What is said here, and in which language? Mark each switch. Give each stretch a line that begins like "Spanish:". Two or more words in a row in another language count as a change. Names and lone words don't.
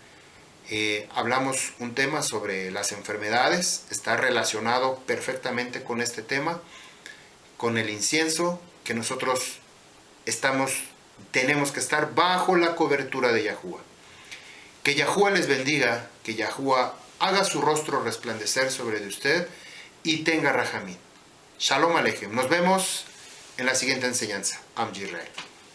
Spanish: Hablamos un tema sobre las enfermedades, está relacionado perfectamente con este tema, con el incienso, que nosotros tenemos que estar bajo la cobertura de Yahuwah. Que Yahuwah les bendiga, que Yahuwah haga su rostro resplandecer sobre de usted y tenga rajamín.
Hebrew: שלום עליכם.
Spanish: Nos vemos en la siguiente enseñanza.
Hebrew: עם ישראל.